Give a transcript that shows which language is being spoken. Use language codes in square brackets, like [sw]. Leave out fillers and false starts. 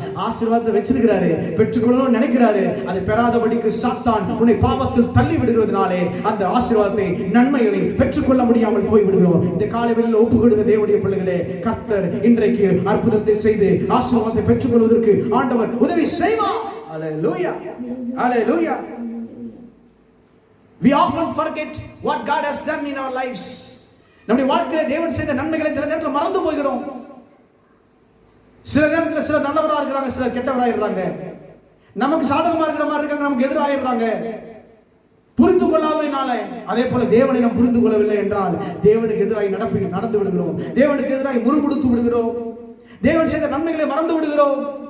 [ta] ஆசீர்வாதத்தை வச்சிருக்கிறாரு, பெற்றுக்கொள்ளணும்னு நினைக்கிறாரு, அதை பெறாதபடிக்கு சாத்தான் உன்னை பாவத்தில் தள்ளி விடுகிறதுனாலே அந்த ஆசீர்வாதத்தை, நன்மைகளை பெற்றுக்கொள்ள முடியாமல் போய் விடுகிறோம். இந்த காலைவெளியில் ஒப்பு கொடுங்க தேவனுடைய பிள்ளைகளே. கர்த்தர் இன்றைக்கு அற்புதத்தை செய்து ஆசீர்வாதத்தை பெற்றுக்கொள்வதற்கு ஆண்டவர் உதவி செய்வார். ஹல்லேலூயா. ஹல்லேலூயா. [en] We often forget what God has done in our lives. [ta] நம்முடைய வாழ்க்கையில தேவன் செய்த நன்மைகளை சில நேரத்தில் மறந்து போகிறோம். சில நேரத்தில் சில நல்லவராக இருக்கிறாங்க, சில கெட்டவராக இருக்கிறாங்க. நமக்கு சாதகமா இருக்கிற மாதிரி இருக்காங்க, நமக்கு எதிராக இருக்கிறாங்க. புரிந்து கொள்ளாதனால, அதே போல தேவனை நாம் புரிந்து கொள்ளவில்லை என்றால் தேவனுக்கு எதிராக நடந்து விடுகிறோம், தேவனுக்கு எதிராக முறுமுடுத்து விடுகிறோம், தேவன் செய்த நன்மைகளை மறந்து விடுகிறோம்.